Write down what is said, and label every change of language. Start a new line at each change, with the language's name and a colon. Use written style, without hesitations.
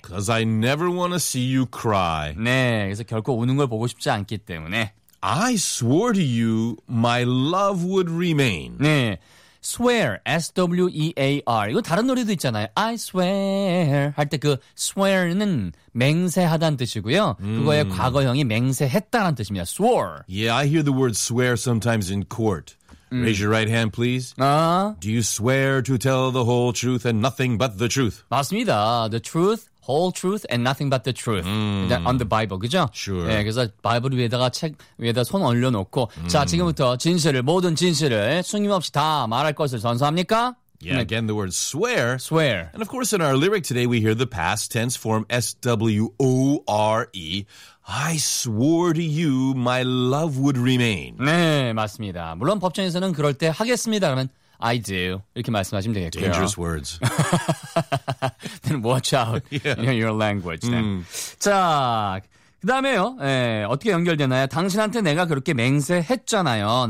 English: Because I never want to see you cry.
Korean: 네, 그래서 결코 우는 걸 보고 싶지 않기 때문에.
English: I swore to you my love would remain.
Korean: 네, swear, S-W-E-A-R. 이거 다른 노래도 있잖아요.
English: I swear
Korean: 할 때 그 swear는 맹세하다는 뜻이고요. 그거의 과거형이 맹세했다는 뜻입니다.
English: Swore. Yeah, I hear the word swear sometimes in court. Raise your right hand, please. Do you swear to tell the whole truth and nothing but the truth?
Korean: 맞습니다.
English: The truth, whole truth, and nothing but the truth. On the Bible,
Korean: 그죠?
English: Sure.
Korean: 네, 그래서 바이블 위에다가 책 위에다 손 얹어놓고 자, 지금부터 진실을, 모든 진실을 숨김없이 다 말할 것을 선서합니까?
English: Yeah, again, the word swear. Swear. And of course, in our lyric today, we hear the past tense form S-W-O-R-E. I swore to you my love would remain.
Korean: 네, 맞습니다. 물론 법정에서는 그럴 때 하겠습니다.
English: 그러면 I do.
Korean: 이렇게 말씀하시면 되겠고요.
English: Dangerous words. Then watch out yeah. in your language. Then.
Korean: 자, 그 다음에요. 네, 어떻게 연결되나요? 당신한테 내가 그렇게 맹세했잖아요.